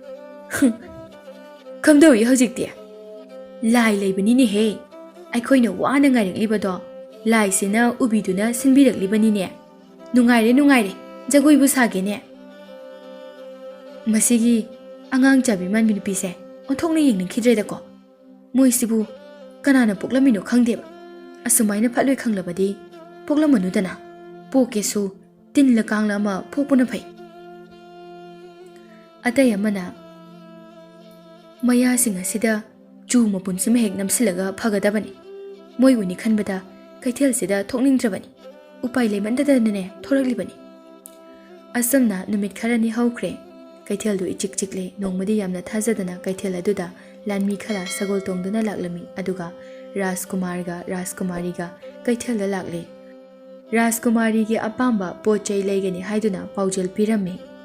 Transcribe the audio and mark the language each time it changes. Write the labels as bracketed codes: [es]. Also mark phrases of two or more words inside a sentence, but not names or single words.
[mni] kamdawi hojikti lai leibani ne he aikhoina wana ngaireklibado lai sina ubiduna sinbiraklibani ne nungaire jagoi bu sage ne masigi Angang chabi man bin pise onthokna yengning khidreda ko moisibu kanana poklamino khangdeba asumaina phaloi khanglabadi poklamanu pokesu tinla kangla ma phokpuna phai atay amana maya singa sida chu mapun sim hek namsilaga phagadabani moi uni khanbada kaithel sida thokningdrabani ꯎꯄꯥꯏ ꯂꯩꯃꯟꯗꯗꯅꯅꯦ ꯊꯣꯔꯛꯂꯤꯕꯅꯤ꯫ ꯑꯁꯨꯝꯅ ꯅꯨꯃꯤꯠ ꯈꯔꯅꯤ ꯍꯧꯈ꯭ꯔꯦ꯫ ꯀꯩꯊꯦꯜꯗꯨ ꯏꯆꯤꯛ ꯆꯤꯛꯂꯦ꯫ ꯅꯣꯡꯃꯗꯤ ꯌꯥꯝꯅ ꯊꯥꯖꯗꯅ ꯀꯩꯊꯦꯜ ꯑꯗꯨꯗ ꯂꯥꯟꯃꯤ ꯈꯔ ꯁꯒꯣꯜ ꯇꯣꯡꯗꯨꯅ ꯂꯥꯛꯂꯝꯃꯤ ꯑꯗꯨꯒ ꯔꯥꯖꯀꯨꯃꯥꯔꯒ ꯔꯥꯖꯀꯨꯃꯥꯔꯤꯒ ꯀꯩꯊꯦꯜꯗ ꯂꯥꯛꯂꯦ꯫ ꯔꯥꯖꯀꯨꯃꯥꯔꯤꯒꯤ ꯑꯄꯥꯝꯕ ꯄꯣꯠ ꯆꯩ ꯂꯩꯒꯅꯤ ꯍꯥꯏꯗꯨꯅ ꯄꯥꯎꯖꯦꯜ ꯄꯤꯔꯝꯃꯤ꯫